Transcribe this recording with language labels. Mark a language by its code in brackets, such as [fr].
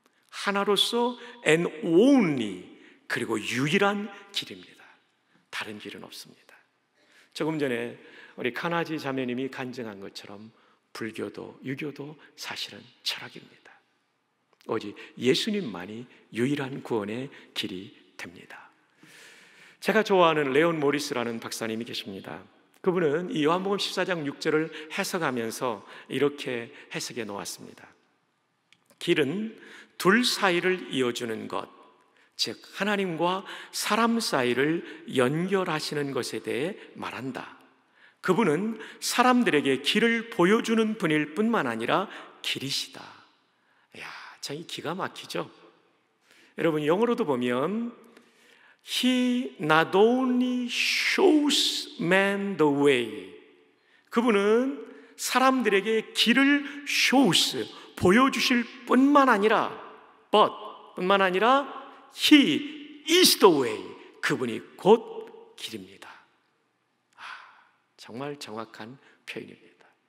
[ko] 하나로서 [en] and only. [ko] 그리고 유일한 길입니다. 다른 길은 없습니다. 조금 전에 우리 카나지 자매님이 간증한 것처럼 불교도 유교도 사실은 철학입니다. 오직 예수님만이 유일한 구원의 길이 됩니다. 제가 좋아하는 레온 모리스라는 박사님이 계십니다. 그분은 이 요한복음 14장 6절을 해석하면서 이렇게 해석해 놓았습니다. 길은 둘 사이를 이어주는 것, 즉 하나님과 사람 사이를 연결하시는 것에 대해 말한다. 그분은 사람들에게 길을 보여주는 분일 뿐만 아니라 길이시다. 이야, 참 기가 막히죠? 여러분 영어로도 보면 [en] He not only shows man the way. [ko] 그분은 사람들에게 길을 shows, 보여주실 뿐만 아니라 뿐만 아니라 [en] He is the way. [ko] 그분이 곧 길입니다. 정말 정확한 표현입니다.